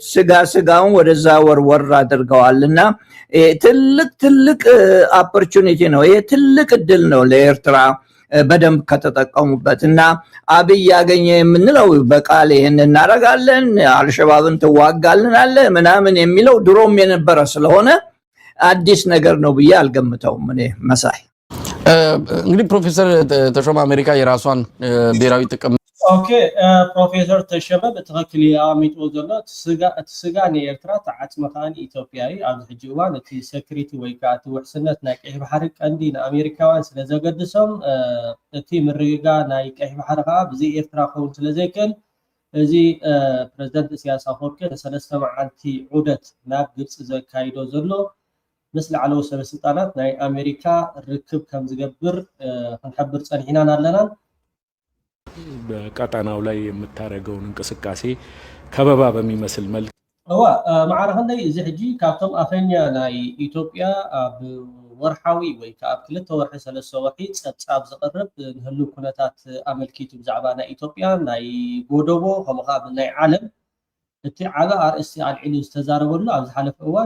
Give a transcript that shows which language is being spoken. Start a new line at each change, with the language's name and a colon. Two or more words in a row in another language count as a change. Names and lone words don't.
Amharic: ስጋውን ወደዛ ወርወር አድርገዋልና ትልቅ ኦፖርቹኒቲ ነው ይሄ ትልቅ እድል ነው ለኤርትራ በደንብ ከተጠቀሙበት እና አብይ ያገኘ የምንለው በቃል ይህን እናደርጋለን አልሸባብን ትዋጋልናለ ምናምን የሚለው ድሮም የነበረ ስለሆነ አዲስ ነገር ነው ብዬ አልገምተውም እኔ መሳይ። እንግዲህ ፕሮፌሰር ተሾመ አሜሪካ የራሷን ብሔራዊ ጥቅም
Tigrinya: ኦኬ ፕሮፌሰር ተሾመ በትክክል ያሚጡ ዘሎ ስጋ ንኤርትራ ተዓፅመኻን ኢትዮጵያዊ ኣብ ሕጂ እዋን እቲ ሴኩሪቲ ወይ ከዓ እቲ ውሕስነት ናይ ቀይሕ ባሕሪ ቀንዲ ንኣሜሪካውያን ስለ ዘገድሶም እቲ ምርግጋ ናይ ቀይሕ ባሕሪ ከዓ ብዘይ ኤርትራ ክኸውን ስለ ዘይክእል እዚ ፕረዚደንት ኢሳያስ ኣፈወርቂ ንሰለስተ መዓልቲ ዑደት ናብ ግብፂ ዘካይዶ ዘሎ ምስ ላዕለዎት ሰበስልጣናት ናይ ኣሜሪካ ርክብ ከም ዝገብር ክንሕብር ፀኒሕናን ኣለና።
Amharic: በቀጠናው ላይ የምታደርገውን እንቅስቃሴ ከበባ በሚመስል መልክ
Tigrinya: ማዕረ ክንደይ እዚ ሕጂ ካብቶም ኣፈኛ ናይ ኢትዮጵያ ኣብ ወርሓዊ ወይ ከዓ ኣብ 2 ወርሒ 3 ወርሒ ፀብፃብ ዝቐርብ ንህሉ ኩነታት ኣመልኪቱ ብዛዕባ ናይ ኢትዮጵያ ናይ ጎደቦ ከምኡ ከዓ ናይ ዓለም እቲ ዓበ ኣርእስቲ ኣልዒሉ ዝተዛረበሉ ኣብ ዝሓለፈ እዋን